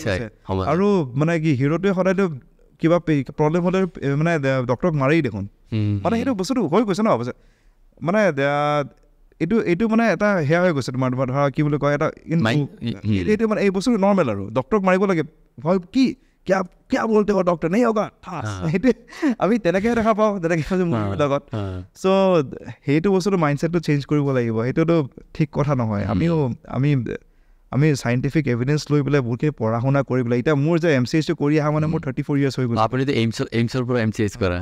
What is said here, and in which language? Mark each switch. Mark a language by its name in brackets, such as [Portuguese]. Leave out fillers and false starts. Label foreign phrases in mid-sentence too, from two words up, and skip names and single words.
[Assamese] আৰু মানে কি হিৰোটোৱে সদায়তো কিবা প্ৰব্লেম হ'লে মানে ডক্টৰক মাৰেই দেখোন, মানে সেইটো বস্তুটো হৈ গৈছে ন। মানে এইটো মানে এটা সেয়া হৈ গৈছে তোমাৰ ধৰা কি বুলি কয়, এটা এইটো মানে এই বস্তুটো নৰ্মেল আৰু ডক্টৰক মাৰিব লাগে, হয় কি [Hindi] क्या बोलते हो डॉक्टर नहीं होगा, [Assamese] সেইটোৱে আমি তেনেকৈ দেখা পাওঁ তেনেকৈ মুভিৰ লগত। চ' সেইটো বস্তুটো মাইণ্ডছেটটো চেঞ্জ কৰিব লাগিব, সেইটোতো ঠিক কথা নহয়। আমি [English] scientific evidence [Assamese] লৈ পেলাই বহুতখিনি পঢ়া শুনা কৰি পেলাই, এতিয়া মোৰ যে MCH কৰি অহা মানে মোৰ 34 years হৈ গ'ল। আপুনিতো এইমছৰ পৰা MCH কৰা,